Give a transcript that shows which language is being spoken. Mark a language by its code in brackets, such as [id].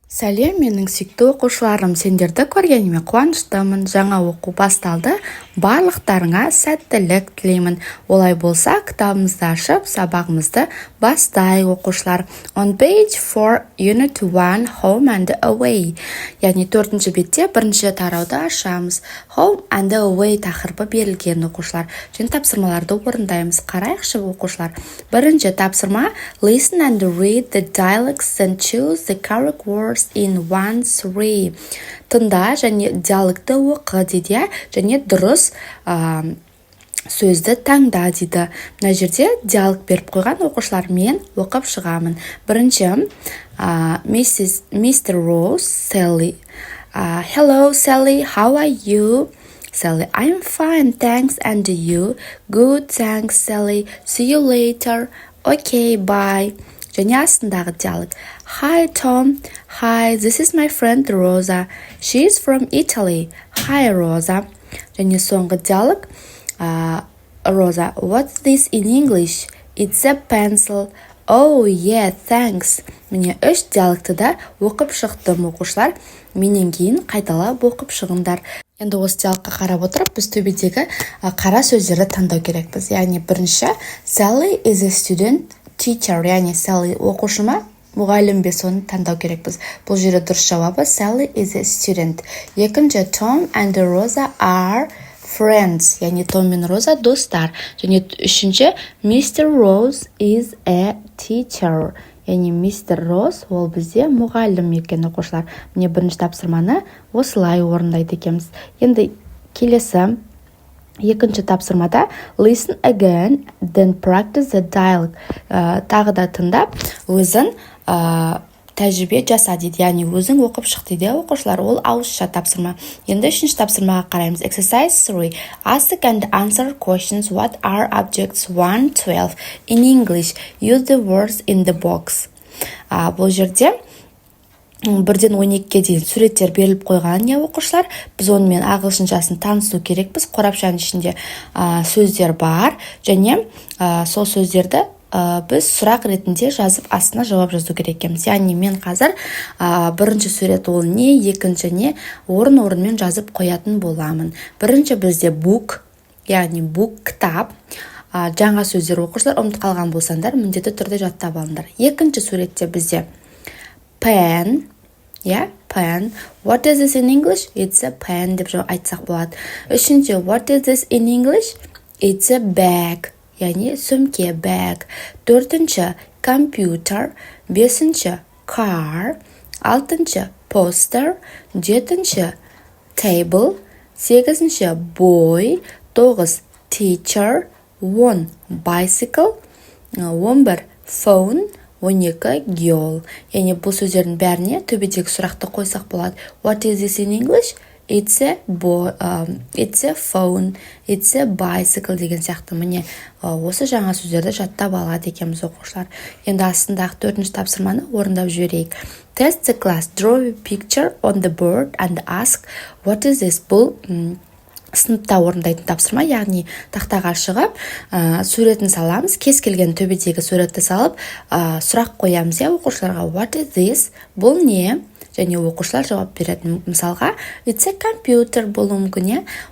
[kk] Сәлем, менің сүйікті оқушыларым, сендерді көргеніме қуаныштымын. Жаңа оқу басталды. Барлықтарыңа сәттілік тілеймін. Олай болса, кітабымызды ашып, сабағымызды бастайық, оқушылар. [en] On page 4, unit 1, home and away. [kk] Яғни 4-ші бетте бірінші тарауды ашамыз. Home and away тақырыбы берілген, оқушылар. Және тапсырмаларды орындаймыз. Қарайықшы, оқушылар. Бірінші тапсырма: [en] listen and read the dialects and choose the correct words in 1-3. [kk] Тыңда және диалогты оқы дейді, және дұрыс сөзді таңда дейді. Мына жерде диалог беріп қойған, оқушылар, мен оқып шығамын. Бірінші, Mr. Rose, Sally. [en] Hello, Sally, how are you? Sally: I'm fine, thanks, and you? Good, thanks, Sally. See you later. Okay, bye. [kk] Және астындағы диалог: Hi, Tom. [en] Hi, this is my friend Rosa. She's from Italy. Hi, Rosa. [kk] Және соңғы диалог: [en] Rosa: What's this in English? It's a pencil. Oh, yeah, thanks. [kk] Міне 3 диалогты да оқып шықтым, оқушылар. Менен кейін қайталап оқып шығыңдар. Енді осы диалогқа қарап отырып, біз төбедегі қара сөздерді таңдау керекпіз. Яғни бірінші, [en] Sally is a student teacher. [kk] Яғни Sally оқушы ма, мұғалім бе, соны таңдау керекпіз. Бұл жерде дұрыс жауабы [en] Sally is a student. [kk] Екінші, [en] Tom and Rosa are friends. [kk] Яғни Том мен Роза достар. Және үшінші, Mr. [en] Rose is a teacher. [kk] Яғни [en] Mr. [kk] Rose ол бізде мұғалім екен, оқушылар. Міне бірінші тапсырманы осылай орындайды екенбіз. Енді келесі екінші тапсырмада [en] listen again, then practice the dialogue. [kk] Тағы да тыңдап, өзің тәжірибе жаса дейді, яғни өзің оқып шық дейді, оқушылар. Ол ауызша тапсырма. Енді үшінші тапсырмаға қараймыз. [en] Exercise 3. Ask and answer questions. What are objects 1-12 in English? Use the words in the box. [kk] Бұл жерде 1-ден 12-ге дейін суреттер беріліп қойған, не, оқушылар. Біз онымен ағылшыншасын танысу керекпіз. Қорапшаның ішінде сөздер бар, және сол сөздерді біз сұрақ ретінде жазып астына жауап жазу керек екенбіз. Яғни мен қазір бірінші сурет ол не, екінші не, орын-орынмен жазып қоятын боламын. Бірінші бізде book, яғни book, кітап. Жаңа сөздер, оқушылар, ұмытып қалған болсаңдар, міндетті түрде жаттап алыңдар. Екінші суретте бізде pen, pen. [en] What is this in English? It's a pen [kk] деп айтсақ болады. Үшінші, [en] what is this in English? It's a bag. [kk] Яғни сөмке, bag. Төртінші, computer. Бесінші, car. Алтыншы, poster. Жетінші, table. Сегізінші, boy. 9, teacher. 10, bicycle. 11, phone. 12, girl. Яғни бұл сөздердің бәріне төбедегі сұрақты қойсақ болады. [en] What is this in English? It's a phone. It's a bicycle [kk] деген сияқты. Міне осы жаңа сөздерді жаттап алады екенбіз, оқушылар. Енді астындағы 4-ші тапсырманы орындап жіберейік. [en] Test the class. Draw a picture on the board and ask what is this? [kk] Бұл сыныпта орындайтын тапсырма, яғни тақтаға шығып, суретін саламыз, кез келген төбедегі суретті салып, сұрақ қоямыз, оқушыларға. [en] What is this? [kk] Бұл не? Және оқушылар жауап береді. Мысалға, [en] it's a computer [kk] болуы мүмкін.